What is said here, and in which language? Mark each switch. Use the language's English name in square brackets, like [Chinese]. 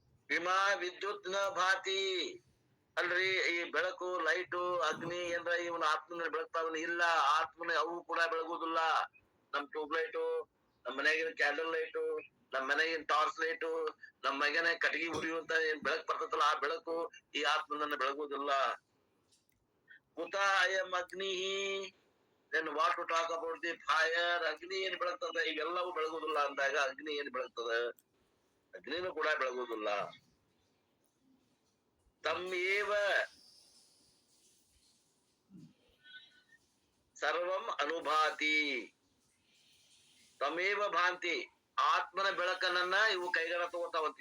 [Sanskrit] ವಿಮಾ ವಿದ್ಯುತ್ ನ ಭಾತಿ, [Kannada] ಅಲ್ರಿ ಈ ಬೆಳಕು, ಲೈಟು, ಅಗ್ನಿ ಏನ್ರ ಇವನ ಆತ್ಮನ ಬೆಳಗ್ತಾವನ? ಇಲ್ಲ, ಆತ್ಮನ ಅವು ಕೂಡ ಬೆಳಗುದಿಲ್ಲ. ನಮ್ ಟ್ಯೂಬ್ ಲೈಟು, ನಮ್ ಮನೆಗಿನ ಕ್ಯಾಂಡಲ್ ಲೈಟು, ನಮ್ ಮನೆಗಿನ ಟಾರ್ಚ್ ಲೈಟು, ನಮ್ ಮಗನ ಕಟ್ಟಿಗೆ ಉರಿಯುವಂತ ಏನ್ ಬೆಳಕ್ ಬರ್ತದಲ್ಲ, ಆ ಬೆಳಕು ಈ ಆತ್ಮನನ್ನ ಬೆಳಗುದಿಲ್ಲ. [Sanskrit] ಕುತ ಅಯಂ ಅಗ್ನಿ, [English] then what to talk about the fire? [Kannada] ಅಗ್ನಿ ಏನ್ ಬೆಳಗ್ತದ? ಇವೆಲ್ಲವೂ ಬೆಳಗುದಿಲ್ಲ ಅಂದಾಗ ಅಗ್ನಿ ಏನ್ ಬೆಳಗ್ತದ? ಅಗ್ನಿನೂ ಕೂಡ ಬೆಳಗುದಿಲ್ಲ. [Sanskrit] ತಮ್ಮೇವ ಸರ್ವಂ ಅನುಭಾತಿ, ತಮೇವ ಭಾಂತಿ, [Kannada] ಆತ್ಮನ ಬೆಳಕನ್ನ ಇವು ಕೈಗಾರ ತಗೋತಾವಂತ.